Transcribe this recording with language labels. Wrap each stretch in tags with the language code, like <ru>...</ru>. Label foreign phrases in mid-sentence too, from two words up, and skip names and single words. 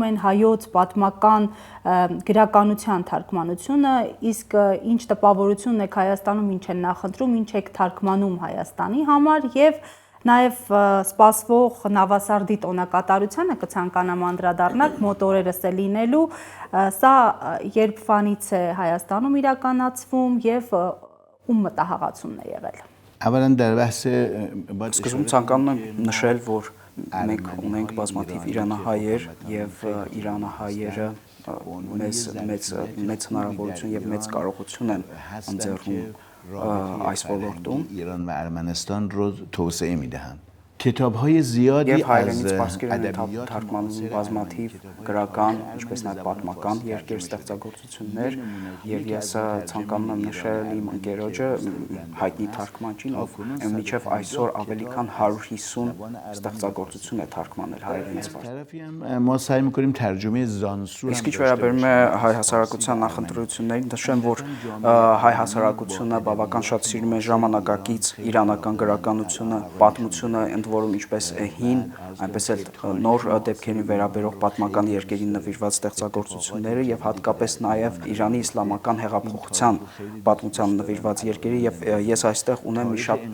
<hy>են հայոց պատմական գրականության թարգմանությունը, իսկ ինչ տպավորություն եք Հայաստանում, ինչ են նախընտրում, ինչ եք թարգմանում Հայաստանի համար եւ Նաև սպասվող նավասարդի տոնակատարությանը կցանկանամ անդրադառնալ մոտ օրերս է լինելու, սա երբվանից է Հայաստանում իրականացվում եւ ում մտահղացումն է եղել։</hy> <fa>اولا در بحث</fa> <hy>Սկզբում ցանկանում եմ նշել, որ մենք ունենք բազմաթիվ իրանահայեր եւ իրանահայերը մեծ հնարավորություն եւ մեծ կարողություն են ընձեռում այս ոլորտում</hy> <fa>ایران و ارمنستان رو توسعه میدهند کتاب‌های زیادی</fa> <hy>եւ</hy> <fa>از</fa> <hy>հայերենից պարսկերեն</hy> <fa>ادبیات</fa> <hy>թարգմանվում բազմաթիվ գրական, ինչպես նաեւ պատմական երկեր ստեղծագործություններ եւ ես ցանկանում եմ նշել իմ ընկերոջը հայտնի թարգմանչին, ով մինչեւ այսօր ավելի քան 150 ստեղծագործություն է թարգմանել հայերենից պարսկերեն։</hy> <fa>طرفی هم ما سعی می‌کنیم ترجمه زانسو</fa> <hy>Իսկ ինչ վերաբերում է հայ հասարակության նախընտրություններին, նշեմ, որ հայ հասարակությունը բավական շատ սիրում է ժամանակակից իրանական գրականությունը, պատմությունը, ընդ որում ինչպես հին, այնպես էլ նոր դեպքերին վերաբերող պատմական երկերին նվիրված ստեղծագործությունները եւ հատկապես նաեւ Իրանի իսլամական հեղափոխության պատմության նվիրված երկերի եւ ես այստեղ ունեմ մի շատ</hy>